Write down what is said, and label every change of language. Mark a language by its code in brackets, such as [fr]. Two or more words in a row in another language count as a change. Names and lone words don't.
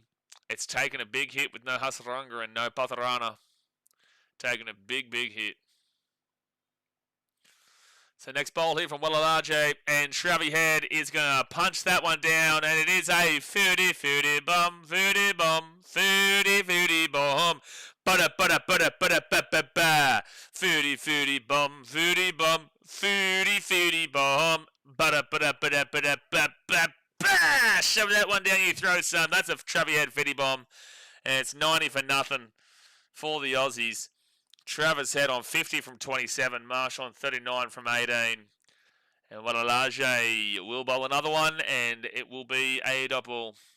[en] It's taken a big hit with no Hasaranga and no Patharana. Taking a big, big hit. So next bowl here from Watchalong, and Travie Head is going to punch that one down, and it is a 40 bomb, 40 bomb, 40 bomb. Bada bada bada bada ba ba ba. 40 bomb, 40 bomb, 40 bomb. Bada bada bada bada ba ba ba. Shove that one down your throat, son. That's a Travie Head 50 bomb, and it's 90 for nothing for the Aussies. Travis Head on 50 from 27. Marsh on 39 from 18. And Watchalong will bowl another one, and it will be a double.